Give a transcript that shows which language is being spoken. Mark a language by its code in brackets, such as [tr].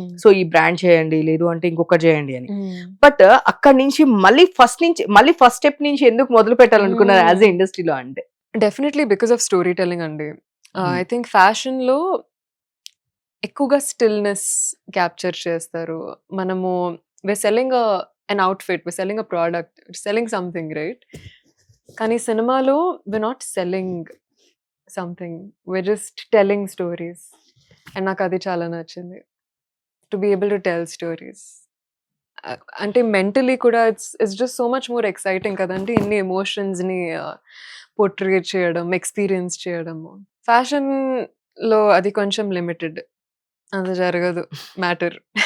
[te] So ఈ brand చేయండి, లేదు అంటే ఇంకొకటి చేయండి అని. బట్ అక్కడ నుంచి మళ్ళీ ఫస్ట్ స్టెప్ నుంచి ఎందుకు మొదలు పెట్టాలనుకున్నారు యాజ్ ఎ ఇండస్ట్రీలో అంటే? [en] Definitely because of story telling అండి. Hmm. [te] ఐ థింక్ ఫ్యాషన్ లో ఎక్కువగా స్టిల్నెస్ క్యాప్చర్ చేస్తారు. [en] మనము we're selling an outfit, we're selling a product, we're selling something, right? [te] కానీ సినిమాలో [en] we're not selling something, we're just telling stories. And [te] నాకు అది చాలా నచ్చింది, [en] To be able to tell stories. [te] అంటే మెంటలీ కూడా [en] it's just so much more exciting [te] కదండి, ఇన్ని ఎమోషన్స్ని పోర్ట్రేట్ చేయడం, ఎక్స్పీరియన్స్ చేయడము. ఫ్యాషన్లో అది కొంచెం లిమిటెడ్, అంత జరగదు మ్యాటర్.